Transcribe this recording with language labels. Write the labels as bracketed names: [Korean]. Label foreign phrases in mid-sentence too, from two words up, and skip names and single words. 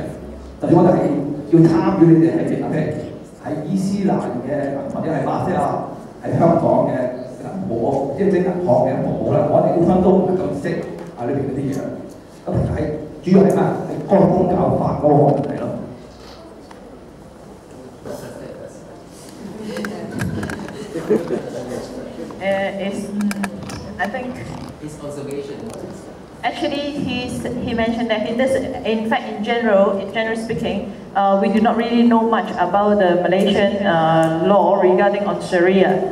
[Cantonese] 就算我哋係要參與你哋係喺伊斯蘭嘅或者係馬來西亞喺香港嘅銀行，即係銀行嘅服務啦，我哋本身都唔係咁識裏邊嗰啲嘢。咁其實係主要係咩？係嗰個宗教法嗰個問題咯。 [English] I think his observation. Actually, he mentioned that he does. In fact, in general speaking, we do not really know much about the Malaysian law regarding on Sharia.